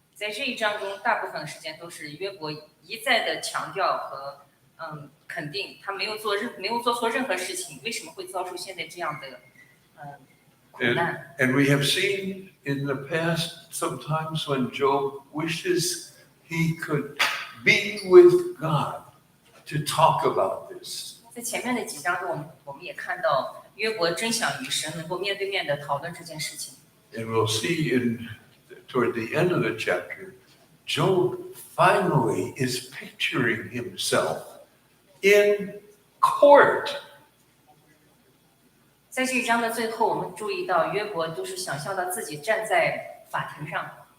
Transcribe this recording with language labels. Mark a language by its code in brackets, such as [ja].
[zh] 在这一章中，大部分时间都是约伯一再的强调和肯定，他没有做错任何事情，为什么会遭受现在这样的苦难？ [en] And we have seen in the past sometimes when Job wishes he could be with God to talk about this. [zh] 在前面的几章中，我们也看到约伯真想与神能够面对面的讨论这件事情。 [en] And we'll see toward the end of the chapter, Job finally is picturing himself in court. [zh] 在这一章的最后，我们注意到约伯都是想象到自己站在法庭上，